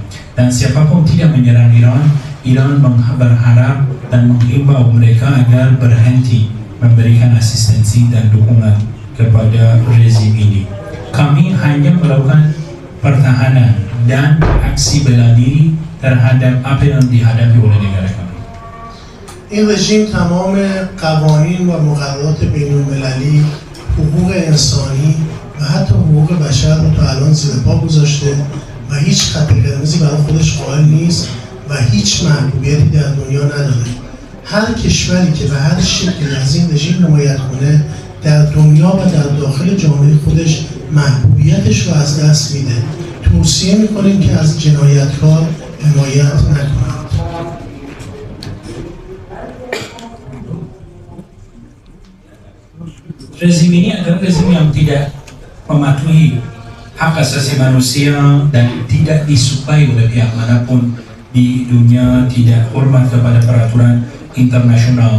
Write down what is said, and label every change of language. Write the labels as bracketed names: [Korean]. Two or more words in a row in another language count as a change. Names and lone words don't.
[Indonesian] Dan siapapun tidak menyerang Iran, Iran berharap dan menghimbau mereka agar berhenti memberikan asistensi dan dukungan kepada rezim ini. Kami hanya melakukan pertahanan dan aksi bela diri terhadap apa yang dihadapi oleh negara kami. [Persian] این رژیم تمام قوانین و مقررات بین‌المللی، حقوق انسانی و حتی حقوق بشر رو تا الان زیر پا گذاشته و هیچ خط قرمزی برای خودش قائل نیست و هیچ محبوبیتی در دنیا نداره. هر کشوری که به هر شکلی از این رژیم حمایت کنه در دنیا و در داخل جامعه خودش محبوبیتش رو از دست میده. توصیه میکنیم که از جنایتکار حمایت نکنند. [Indonesian] Rezim ini adalah rezim yang tidak mematuhi hak asasi manusia dan tidak disukai oleh pihak manapun di dunia, tidak hormat kepada peraturan internasional.